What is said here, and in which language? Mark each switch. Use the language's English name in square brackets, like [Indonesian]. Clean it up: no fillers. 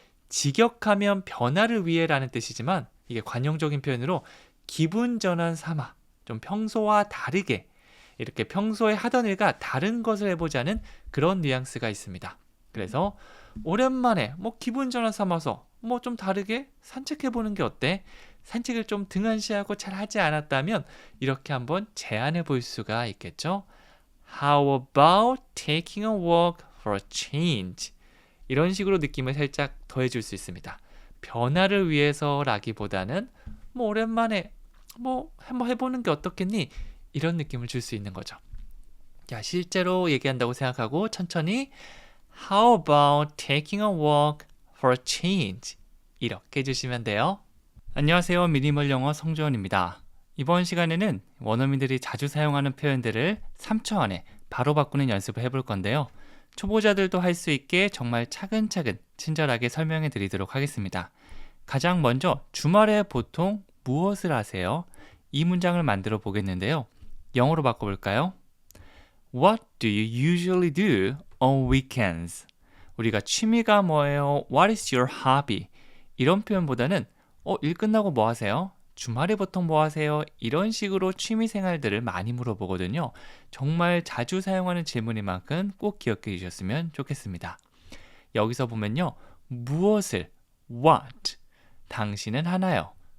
[Korean] 직역하면 변화를 위해라는 뜻이지만 이게 관용적인 표현으로 기분 전환 삼아 좀 평소와 다르게 이렇게 평소에 하던 일과 다른 것을 해보자는 그런 뉘앙스가 있습니다. 그래서 오랜만에 뭐 기분 전환 삼아서 뭐 좀 다르게 산책해보는 게 어때? 산책을 좀 등한시하고 잘 하지 않았다면 이렇게 한번 제안해 볼 수가 있겠죠. [English] How about taking a walk for a change? [Korean] 이런 식으로 느낌을 살짝 더해줄 수 있습니다. 변화를 위해서라기보다는 뭐 오랜만에 뭐 한번 해보는 게 어떻겠니? 이런 느낌을 줄 수 있는 거죠. 자, 실제로 얘기한다고 생각하고 천천히 [English] How about taking a walk for a change? [Korean] 이렇게 해주시면 돼요. 안녕하세요. 미니멀 영어 성주원입니다. 이번 시간에는 원어민들이 자주 사용하는 표현들을 3초 안에 바로 바꾸는 연습을 해볼 건데요. 초보자들도 할 수 있게 정말 차근차근 친절하게 설명해 드리도록 하겠습니다. 가장 먼저 주말에 보통 무엇을 하세요? 이 문장을 만들어 보겠는데요. 영어로 바꿔볼까요? [English] What do you usually do on weekends? [Korean] 우리가 취미가 뭐예요? [English] What is your hobby? [Korean] 이런 표현보다는 일 끝나고 뭐 하세요? 주말에 보통 뭐 하세요? 이런 식으로 취미 생활들을 많이 물어보거든요. 정말 자주 사용하는 질문인 만큼 꼭 기억해 주셨으면 좋겠습니다. 여기서 보면요. 무엇을 what 당신은 하나요?